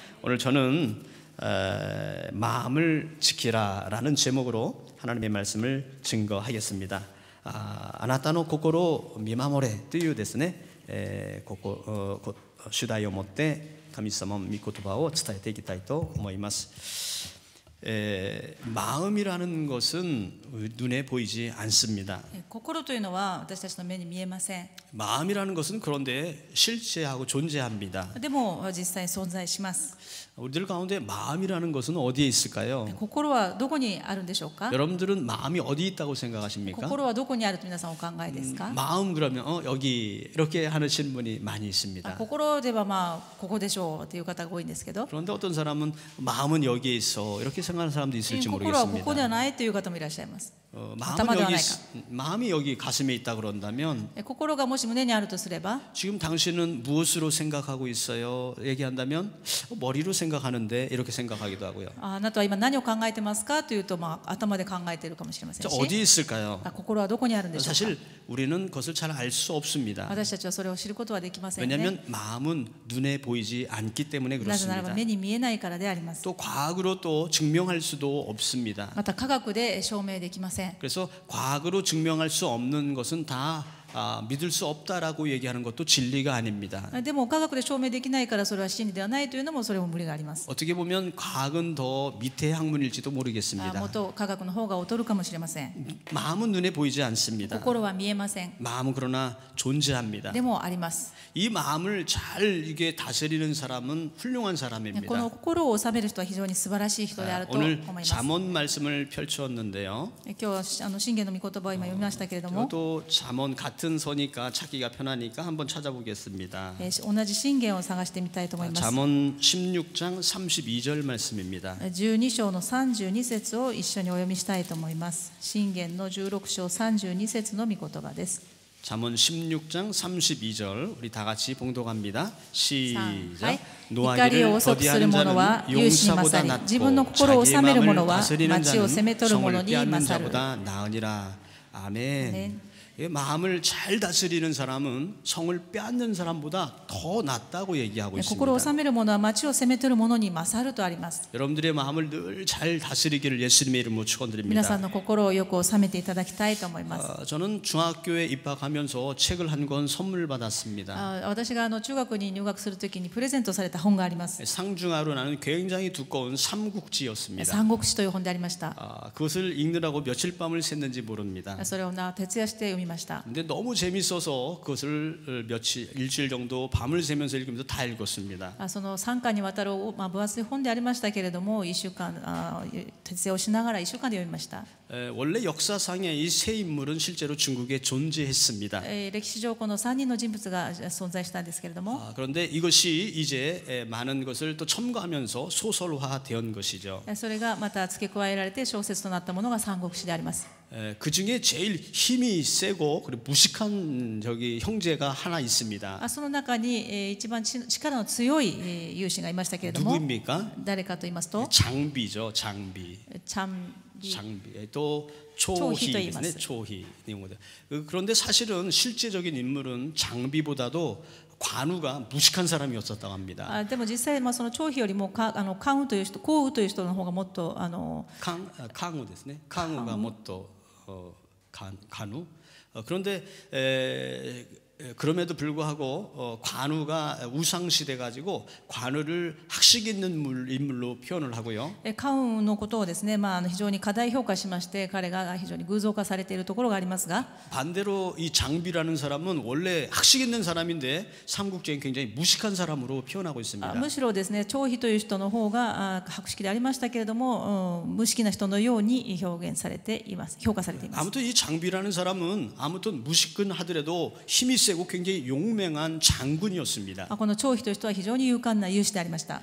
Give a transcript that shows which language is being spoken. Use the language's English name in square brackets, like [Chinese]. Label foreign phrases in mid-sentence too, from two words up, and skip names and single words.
[Korean] 오늘 저는 마음을 지키라라는 제목으로 하나님의 말씀을 증거하겠습니다. [Japanese] あなたの心を見守れというですね、主題を持って神様の御言葉を伝えていきたいと思います。 [Korean] 마음이라는 것은 눈에 보이지 않습니다. [Japanese] 心というのは私たちの目に見えません。 [Korean] 마음이라는 것은 그런데 실제하고 존재합니다. [Japanese] でも実際存在します。 [Korean] 우리들 가운데 마음이라는 것은 어디에 있을까요? [Japanese] 心はどこにあるんでしょうか？ [Korean] 여러분들은 마음이 어디 있다고 생각하십니까? [Japanese] 心はどこにあると皆さんお考えですか？ [Korean] 마음 그러면 여기 이렇게 하시는 분이 많이 있습니다. [Japanese] 心ではまあここでしょうという方が多いんですけど、 [Korean] 그런데 어떤 사람은 마음은 여기에 있어 이렇게 생각하는 사람도 있을지 [Japanese] 心はここでは [Korean] 모르겠습니다. [Japanese] ないという方もいらっしゃいます。 [Korean] 마음이 여기 가슴에 있다 그런다면 [Japanese] 心がもし胸にあるとすれば、 [Korean] 지금 당신은 무엇으로 생각하고 있어요? 얘기한다면 머리로 생각하는데 이렇게 생각하기도 하고요. [Japanese] あなたは今何を考えてますかというと、頭で考えているかもしれませんし、 [Korean] 어디 있을까요? [Japanese] 心はどこにあるんでしょうか？ [Korean] 사실 우리는 그것을 잘 알 수 없습니다. [Japanese] 私たちはそれを知ることはできませんね。 [Korean] 왜냐하면 마음은 눈에 보이지 않기 때문에 [Japanese] なぜならば [Korean] 그렇습니다. [Japanese] 目に見えないからであります。 [Korean] 또 과학으로 또 증명할 수도 없습니다. [Japanese] また科学で証明できません。 [Korean] 그래서 과학으로 증명할 수 없는 것은 다 믿을 수 없다라고 얘기하는 것도 진리가 아닙니다. [Japanese] でも科学で証明できないからそれは真理ではないというのもそれも無理があります。 [Korean] 어떻게 보면 과학은 더 밑의 학문일지도 모르겠습니다. [Japanese] もっと科学の方が劣るかもしれません。 [Korean] 마음은 눈에 보이지 않습니다. [Japanese] 心は見えません。 [Korean] 마음은 그러나 존재합니다. [Japanese] でもあります。 [Korean] 이 마음을 잘 이게 다스리는 사람은 훌륭한 [Japanese] こ [Korean] 사람입니다. [Japanese] の心を収める人は非常に素晴らしい人であると思い [Korean] 오늘 [Japanese] ます。 [Korean] 잠언 말씀을 펼쳤는데요. [Japanese] 今日信玄の御言葉を今読みましたけれども、 [Korean] 또 잠언 같은 서니까 찾기가 편하니까 한번 찾아보겠습니다. [Japanese] 同じ信玄を探してみたいと思います。 잠언 16장 32절 말씀입니다. 12 章の32節を一緒にお読みしたいと思います。信玄の16章32節の御言葉です。 [Korean] 잠언 16장 32절 우리 다 같이 봉독합니다. 시작. [Japanese] 怒りを遅くする者は勇士に勝り、自分の心を治める者は町を攻め取る者に勝る。 [Korean] 나으니라. 아멘. 마음을 잘 다스리는 사람은 성을 빼앗는 사람보다 더 낫다고 얘기하고 있습니다. [Japanese] 心を治める者は町を攻め取る者に勝るとあります。 [Korean] 여러분들의 마음을 늘 잘 다스리기를 예수님의 이름으로 [Japanese] 皆さ [Korean] 축원드립니다. [Japanese] んの心をよく治めていただきたいと思います。 [Korean] 저는 중학교에 입학하면서 책을 한 권 선물 받았습니다. [Japanese] 私が中学に入学するときにプレゼントされた本があります。 [Korean] 상중하로 나는 굉장히 두꺼운 삼국지였습니다. [Japanese] 三国志という本でありました。 [Korean] 그것을 읽느라고 며칠 밤을 샜는지 모릅니다. [Japanese] それを徹夜して読みました。 [Korean] 근데 너무 재밌어서 그것을 일주일 정도 밤을 새면서 읽으면서 다 읽었습니다. [Japanese] その3巻にわたる分厚い本でありましたけれども、1週間徹夜をしながら1週間で読みました。 [Korean] 원래 역사상에 이 세 인물은 실제로 중국에 존재했습니다. [Japanese] 歴史上この3人の人物が存在したんですけれども、 [Korean] 그런데 이것이 이제 많은 것을 또 첨가하면서 소설화된 것이죠. [Japanese] それがまた付け加えられて小説となったものが三国志であります。 [Korean] 그 중에 제일 힘이 세고 그리고 무식한 형제가 하나 있습니다. [Japanese] その中に一番力の強い勇士がいましたけれども、 [Korean] 누구입니까? [Japanese] 誰かと言いますと、 [Korean] 장비죠, 장비. [Japanese] チャンビ [Korean] 장비 또 초희 [Japanese] 초희 ですね. 초희. [Korean] 그런데 사실은 실제적인 인물은 장비보다도 관우가 무식한 사람이었었다고 합니다. [Japanese] でも実際その張飛よりも関羽という人、項羽という人の方がもっと 강우ですね. 강우가もっと 간우. [Korean] 그런데 그럼에도 불구하고 관우가 우상시돼 가지고 관우를 학식 있는 인물로 표현을 하고요. [Japanese] 関羽のことをですね、非常に過大評価しまして、彼が非常に偶像化されているところがありますが、 [Korean] 반대로 이 장비라는 사람은 원래 학식 있는 사람인데 삼국지에 굉장히 무식한 사람으로 표현하고 있습니다. [Japanese] むしろですね、張飛という人の方が博識でありましたけれども、無識な人のように表現されています、評価されています。 [Korean] 아무튼 이 장비라는 사람은 아무튼 무식근 하더라도 힘이 세고 굉장히 용맹한 장군이었습니다. [Japanese] この張飛という人は非常に勇敢な勇士でありました。